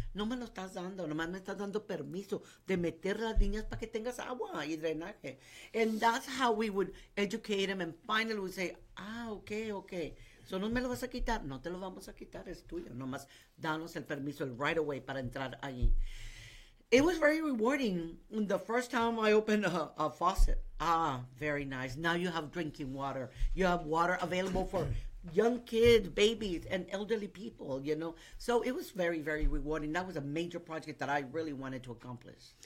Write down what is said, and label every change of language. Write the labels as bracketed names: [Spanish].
[Spanish] No me lo estás dando, nomás me estás dando permiso de meter las líneas para que tengas agua y drenaje. [English] And that's how we would educate them, and finally we say, okay. [Spanish] So no me lo vas a quitar, no te lo vamos a quitar, es tuyo. Nomás danos el permiso, el right away para entrar allí. [English] It was very rewarding. The first time I opened a faucet, very nice. Now you have drinking water. You have water available for young kids, babies, and elderly people, you know. So it was very, very rewarding. That was a major project that I really wanted to accomplish.